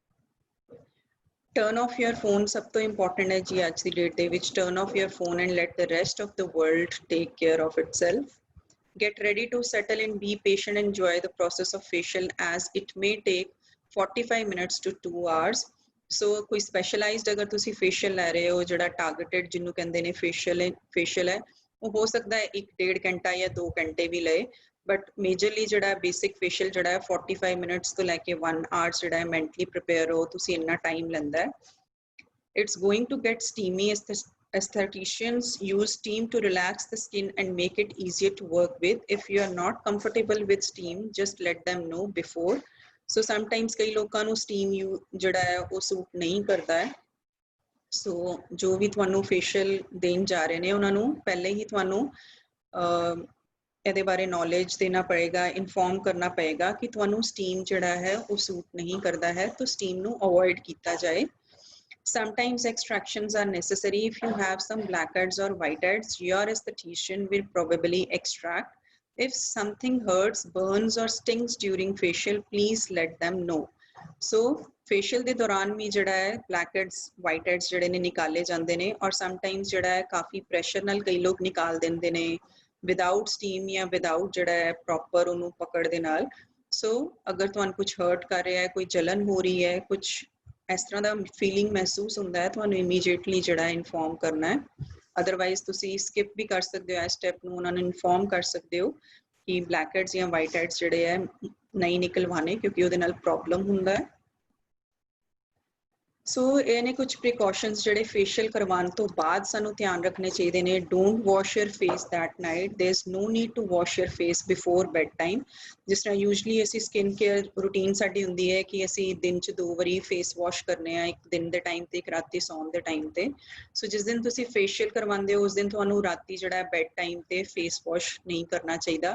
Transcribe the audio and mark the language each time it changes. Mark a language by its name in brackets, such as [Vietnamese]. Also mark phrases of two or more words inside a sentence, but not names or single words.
[English] Turn off your phone [Punjabi] ਸਭ ਤੋਂ important ਹੈ ਜੀ ਅੱਜ ਦੀ ਡੇਟ ਦੇ ਵਿੱਚ। [English] Turn off your phone and let the rest of the world take care of itself. Get ready to settle in, be patient, enjoy the process of facial as it may take 45 minutes to 2 hours. [Punjabi] So ਕੋਈ specialized ਅਗਰ ਤੁਸੀਂ facial ਲੈ ਰਹੇ ਹੋ ਜਿਹੜਾ targeted ਜਿਹਨੂੰ ਕਹਿੰਦੇ ਨੇ facial ਹੈ ਉਹ ਹੋ ਸਕਦਾ ਹੈ 1-1.5 ਘੰਟਾ ਜਾਂ 2 ਘੰਟੇ ਵੀ ਲਏ, [English] but majorly [Punjabi] ਜਿਹੜਾ [English] basic facial [Punjabi] ਜਿਹੜਾ ਹੈ 45 ਮਿੰਟਸ ਤੋਂ ਲੈ ਕੇ 1 ਆਵਰ ਜਿਹੜਾ ਹੈ [English] mentally prepare [Punjabi] ਹੋ ਤੁਸੀਂ, ਇੰਨਾ ਟਾਈਮ ਲੈਂਦਾ ਹੈ। [English] It's going to get steamy. Aestheticians use steam to relax the skin and make it easier to work with. If you are not comfortable with steam, just let them know before. So sometimes [Punjabi] ਕਈ ਲੋਕਾਂ ਨੂੰ steam ਜਿਹੜਾ ਹੈ ਉਹ ਸੂਟ ਨਹੀਂ ਕਰਦਾ ਹੈ। ਸੋ ਜੋ ਵੀ ਤੁਹਾਨੂੰ ਫੇਸ਼ੀਅਲ ਦੇਣ ਜਾ ਰਹੇ ਨੇ ਉਹਨਾਂ ਨੂੰ ਪਹਿਲੇ ਹੀ ਤੁਹਾਨੂੰ ਇਹਦੇ ਬਾਰੇ ਨੌਲੇਜ ਦੇਣਾ ਪਏਗਾ, ਇਨਫੋਰਮ ਕਰਨਾ ਪਏਗਾ ਕਿ ਤੁਹਾਨੂੰ ਸਟੀਮ ਜਿਹੜਾ ਹੈ ਉਹ ਸੂਟ ਨਹੀਂ ਕਰਦਾ ਹੈ, ਤਾਂ ਸਟੀਮ ਨੂੰ ਅਵੋਇਡ ਕੀਤਾ ਜਾਏ। [English] Sometimes extractions are necessary. If you have some blackheads or whiteheads, your aesthetician will probably extract. If something hurts, burns or stings during facial, please let them know. [Punjabi] So facial ਦੇ ਦੌਰਾਨ ਵੀ ਜਿਹੜਾ ਹੈ [English] blackheads, whiteheads [Punjabi] ਜਿਹੜੇ ਨੇ ਨਿਕਾਲੇ ਜਾਂਦੇ ਨੇ ਔਰ sometimes ਜਿਹੜਾ ਹੈ ਕਾਫੀ ਪ੍ਰੈਸ਼ਰ ਨਾਲ ਕਈ ਲੋਕ ਨਿਕਾਲ ਦਿੰਦੇ ਨੇ [English] without steam [Punjabi] ਜਾਂ ਵਿਦਾਊਟ ਜਿਹੜਾ ਹੈ ਪ੍ਰੋਪਰ ਉਹਨੂੰ ਪਕੜ ਦੇ ਨਾਲ। ਸੋ ਅਗਰ ਤੁਹਾਨੂੰ ਕੁਝ ਹਰਟ ਕਰ ਰਿਹਾ ਹੈ, ਕੋਈ ਜਲਨ ਹੋ ਰਹੀ ਹੈ, ਕੁਝ ਇਸ ਤਰ੍ਹਾਂ ਦਾ ਫੀਲਿੰਗ ਮਹਿਸੂਸ ਹੁੰਦਾ ਹੈ, ਤੁਹਾਨੂੰ ਇਮੀਡੀਏਟਲੀ ਜਿਹੜਾ ਇਨਫੋਰਮ ਕਰਨਾ ਹੈ। ਅਦਰਵਾਈਜ਼ ਤੁਸੀਂ ਸਕਿਪ ਵੀ ਕਰ ਸਕਦੇ ਹੋ ਇਸ ਸਟੈਪ ਨੂੰ, ਉਹਨਾਂ ਨੂੰ ਇਨਫੋਰਮ ਕਰ ਸਕਦੇ ਹੋ ਕਿ ਬਲੈਕਹੈਡਸ ਜਾਂ ਵਾਈਟਹੈਡਸ ਜਿਹੜੇ ਹੈ ਨਹੀਂ ਨਿਕਲਵਾਣੇ ਕਿਉਂਕਿ ਉਹਦੇ ਨਾਲ ਪ੍ਰੋਬਲਮ ਹੁੰਦਾ ਹੈ। ਸੋ ਇਹ ਨੇ ਕੁਝ ਪ੍ਰੀਕਾਸ਼ਨਸ ਜਿਹੜੇ ਫੇਸ਼ੀਅਲ ਕਰਵਾਉਣ ਤੋਂ ਬਾਅਦ ਸਾਨੂੰ ਧਿਆਨ ਰੱਖਣੇ ਚਾਹੀਦੇ ਨੇ। [English] Don't wash your face that night. There is no need to wash your face before bed time. [Punjabi] ਜਿਸ ਤਰ੍ਹਾਂ ਯੂਜਲੀ ਅਸੀਂ [English] skin care routine [Punjabi] ਸਾਡੀ ਹੁੰਦੀ ਹੈ ਕਿ ਅਸੀਂ ਦਿਨ 'ਚ 2 ਵਾਰੀ [English] face wash [Punjabi] ਕਰਨੇ ਆ, ਇੱਕ ਦਿਨ ਦੇ ਟਾਈਮ ਤੇ ਇੱਕ ਰਾਤੀ ਸੌਣ ਦੇ ਟਾਈਮ ਤੇ। ਸੋ ਜਿਸ ਦਿਨ ਤੁਸੀਂ ਫੇਸ਼ੀਅਲ ਕਰਵਾਉਂਦੇ ਹੋ ਉਸ ਦਿਨ ਤੁਹਾਨੂੰ ਰਾਤੀ ਜਿਹੜਾ [English] bed time [Punjabi] ਤੇ [English] face wash [Punjabi] ਨਹੀਂ ਕਰਨਾ ਚਾਹੀਦਾ।